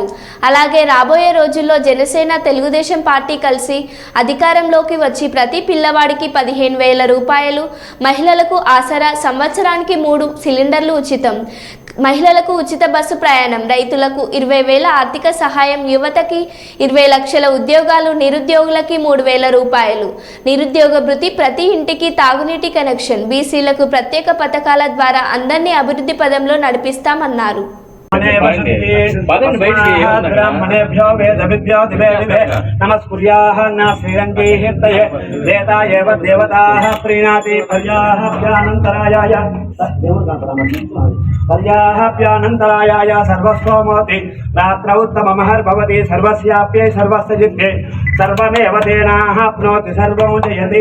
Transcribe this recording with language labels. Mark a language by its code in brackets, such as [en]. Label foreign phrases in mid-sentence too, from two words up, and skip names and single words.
[te] అలాగే రాబోయే రోజుల్లో జనసేన, తెలుగుదేశం పార్టీ కలిసి అధికారంలోకి వచ్చి ప్రతి పిల్లవాడికి 15,000 రూపాయలు, మహిళలకు ఆసరా, సంవత్సరానికి 3 సిలిండర్లు ఉచితం, మహిళలకు ఉచిత బస్సు ప్రయాణం, రైతులకు 20,000 ఆర్థిక సహాయం, యువతకి 20 లక్షల ఉద్యోగాలు, నిరుద్యోగులకి 3,000 రూపాయలు, నిరుద్యోగ భృతి, ప్రతి ఇంటికి తాగునీటి కనెక్షన్, బీసీలకు ప్రత్యేక పథకాల ద్వారా అందరినీ అభివృద్ధి పదంలో నడిపిస్తామన్నారు. [sa] ब्राह्मणेभ्यो वेदविभ्यो दिवे दिवे नमस्कुर्याः न श्रीरङ्गीर्तये वेदायेव देवताः प्रीणाति पर्याप्यानन्तरायाय सर्वस्वमोति रात्रौ उत्तममहर्भवति सर्वस्याप्यै सर्वस्य जित्ये सर्वमेव तेनाप्नोति सर्वं जयति